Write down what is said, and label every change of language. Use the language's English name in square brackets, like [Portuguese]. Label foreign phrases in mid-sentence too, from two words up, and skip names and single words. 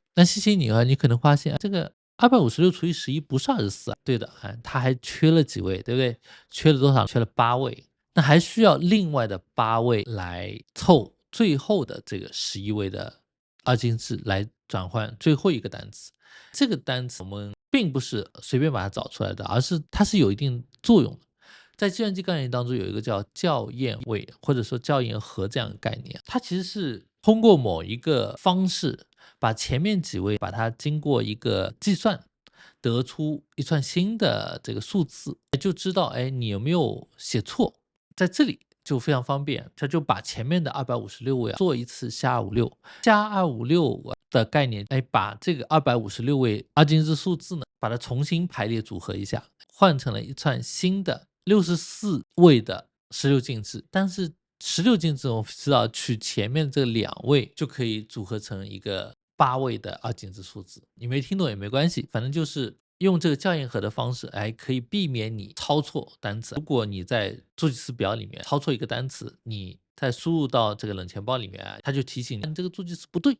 [Chinese] 但謝謝你啊，你可能發現這個256除以11不是24啊，对的，它還缺了幾位，對不对？缺了多少？缺了8位，那還需要另外的8位來湊最後的這個11位的二進制來轉換最後一個單詞。這個單詞我們並不是隨便把它找出來的，而是它是有一定作用的。在計算機概念當中有一個叫校驗位或者說校驗和這樣的概念，它其實是通過某一個方式把前面幾位把它經過一個計算得出一串新的這個數字，就知道你有沒有寫錯。在這裡就非常方便，它就把前面的256位做一次加256，加256的概念，把这個256位二进制数字呢，把它重新排列組合一下，換成了一串新的64位的16進制。但是16進制我们知道取前面這2 位就可以組合成一個8位的二進制數字。你沒聽懂也沒關係，反正就是用這個校驗和的方式，可以避免你抄錯單詞。如果你在助記詞表裡面抄錯一個單詞，你再輸入到這個冷錢包裡面，它就提醒你，你這個助記詞不對。